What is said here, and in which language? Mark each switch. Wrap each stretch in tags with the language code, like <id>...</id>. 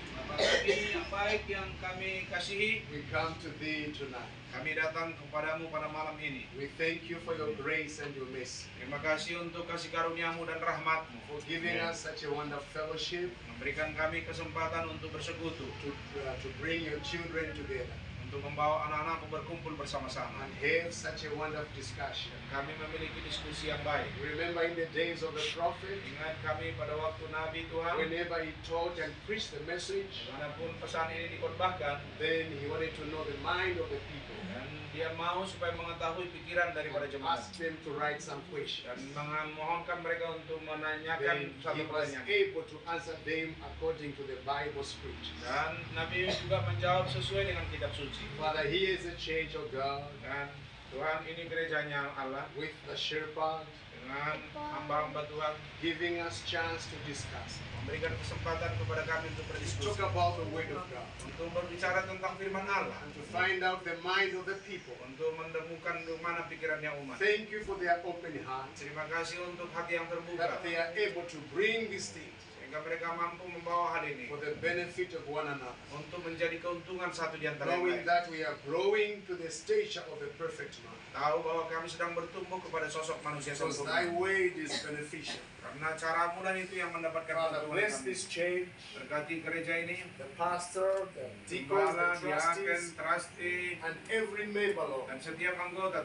<id>Bapak kami yang baik yang kami kasihi,</id> <en>we come to Thee tonight.</en> <id>kami datang kepadamu pada malam ini.</id> <en>We thank You for Your grace and Your mercy,</en> <id>Terima kasih untuk kasih karuniamu dan rahmatmu,</id> <en>for giving us such a wonderful fellowship</en> <id>memberikan kami kesempatan untuk bersekutu,</id> <en>to bring Your children together</en> <id>untuk membawa anak-anakmu berkumpul bersama-sama.</id> <en>and have such a wonderful discussion.</en> <id>Kami memiliki diskusi yang baik.</id> <en>Remember in the days of the prophet,</en> <id>Ingat kami pada waktu Nabi Tuhan,</id> <en>whenever he taught and preached the message,</en> <id>dimanapun pesan ini dikhotbahkan,</id> <en>then he wanted to know the mind of the people</en> <id>dan dia mau supaya mengetahui pikiran daripada</id> <en>and</en> <id>jemaat</id> <en>ask them to write some</en> <id>dan</id> <en>questions.</en> <id>memohonkan mereka untuk</id> <en>Then</en> <id>menanyakan</id> <en>he</en> <id>satu</id> <en>was</en> <id>pertanyaan.</id> <en>able to answer them according to the Bible scriptures.</en> <id>Dan Nabi juga menjawab sesuai dengan kitab suci.</id> <en>Father, here is a church of God</en> <id>Dan Tuhan, ini gerejanya Allah</id> <en>with the shepherd,</en> <id>dengan hamba-hamba Tuhan,</id> <en>giving us chance to discuss,</en> <id>memberikan kesempatan kepada kami untuk</id> <en>to</en> <id>berdiskusi,</id> <en>talk about the word of God,</en> <id>untuk berbicara tentang firman Allah,</id> <en>and to find out the mind of the people.</en> <id>untuk menemukan mana pikirannya umat.</id> <en>Thank You for their open hearts,</en> <id>Terima kasih untuk hati yang</id> <en>that</en> <id>terbuka,</id> <en>they are able to bring these things</en> <id>sehingga mereka mampu membawa hal ini</id> <en>for the benefit of one another,</en> <id>untuk menjadi keuntungan satu di antara yang</id> <en>knowing</en> <id>lain.</id> <en>that we are growing to the stature of the perfect man.</en> <id>Tahu bahwa kami sedang bertumbuh kepada sosok manusia</id> <en>Because</en> <id>sempurna.</id> <en>Thy way is beneficial.</en> <id>Karena caramu dan itu yang mendapatkan</id> <en>Father,</en> <id>keuntungan</id> <en>bless</en> <id>kami.</id> <en>this church,</en> <id>Berkati gereja ini,</id> <en>the pastor, the deacons,</en> <id>gembala,</id> <en>the</en> <id>diaken,</id> <en>trustees,</en> <id>trustee,</id> <en>and every member, Lord.</en> <id>dan setiap anggota</id>